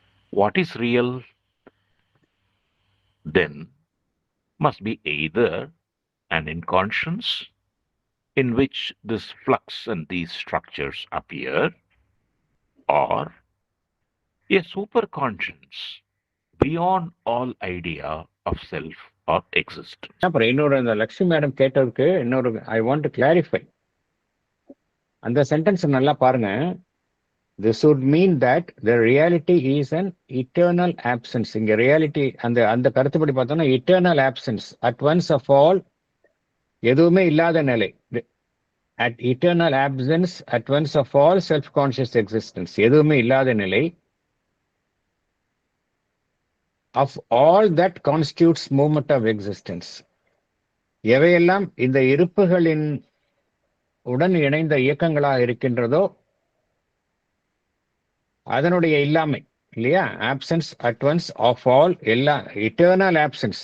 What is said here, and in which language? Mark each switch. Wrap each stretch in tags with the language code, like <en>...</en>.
<en>What is real then must be either an inconscience in which this flux and these structures appear, or a superconscience beyond all idea of self or existence.</en> <ta>அப்புறம் இன்னொரு அந்த Lakshmi madam கேட்டதுக்கு இன்னொரு</ta> <en>I want to clarify.</en> <ta>அந்த sentence நல்லா பாருங்க.</ta> <en>This would mean that the reality is an eternal absence.</en> <ta>இங்க reality அந்த அந்த கருத்துப்படி பார்த்தோம்னா</ta> <en>eternal absence at once of all,</en> <ta>எதுவுமே இல்லாத நிலை.</ta> <en>At eternal absence at once of all self-conscious existence,</en> <ta>எதுவுமே இல்லாத நிலை.</ta> <en>Of all that constitutes movement of existence,</en> <ta>எவையெல்லாம் இந்த இருப்புகளின் உடன் இணைந்த இயக்கங்களாக இருக்கின்றதோ அதனுடைய இல்லாமை இல்லையா?</ta> <en>Absence at once of all, எல்லா eternal absence.</en>